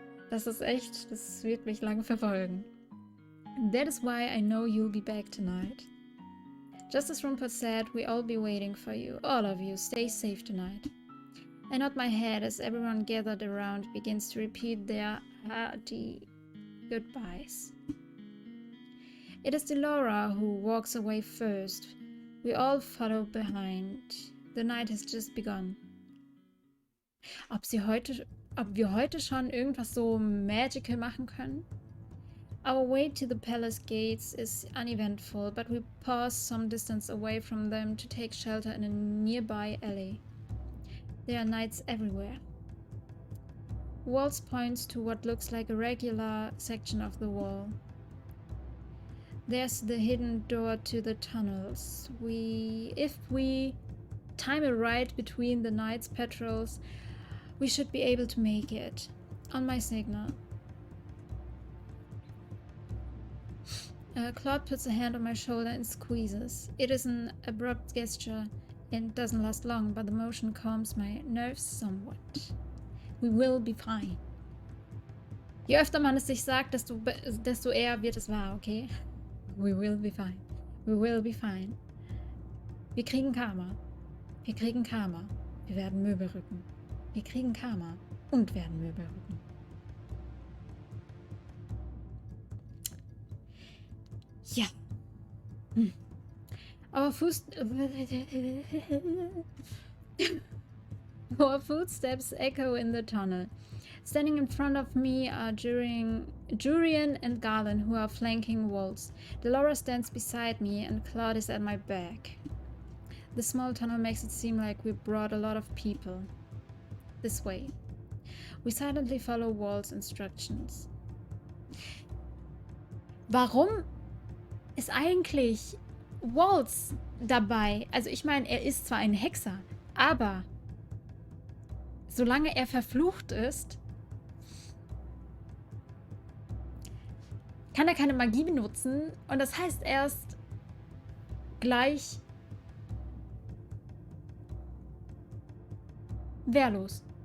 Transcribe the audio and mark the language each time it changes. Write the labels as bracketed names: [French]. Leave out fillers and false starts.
[German] Das wird mich lange verfolgen. [English] That is why I know you'll be back tonight. Just as Rumpel said, we'll all be waiting for you. All of you, stay safe tonight. I nod my head as everyone gathered around begins to repeat their hearty goodbyes. It is Delora who walks away first. We all follow behind. The night has just begun. [German] Ob wir heute schon irgendwas so magical machen können? [English] Our way to the palace gates is uneventful, but we pause some distance away from them to take shelter in a nearby alley. There are knights everywhere. Walls points to what looks like a regular section of the wall. There's the hidden door to the tunnels. If we time it right between the night's patrols, we should be able to make it. On my signal. Claude puts a hand on my shoulder and squeezes. It is an abrupt gesture and doesn't last long, but the motion calms my nerves somewhat. We will be fine. [German] Je öfter man es sich sagt, desto eher wird es wahr, okay? [English] We will be fine. We will be fine. [German] Wir kriegen Karma. Wir kriegen Karma. Wir werden Möbel rücken. Wir kriegen Karma und werden Möbel rücken. Ja. [English] Our footsteps echo in the tunnel. Standing in front of me are Jurian and Galen, who are flanking walls. Delora stands beside me and Claude is at my back. The small tunnel makes it seem like we brought a lot of people this way. We silently follow Wall's instructions. [German] Warum ist eigentlich Walls dabei? Also ich meine, er ist zwar ein Hexer, aber solange er verflucht ist, kann er keine Magie benutzen und das heißt erst gleich wehrlos.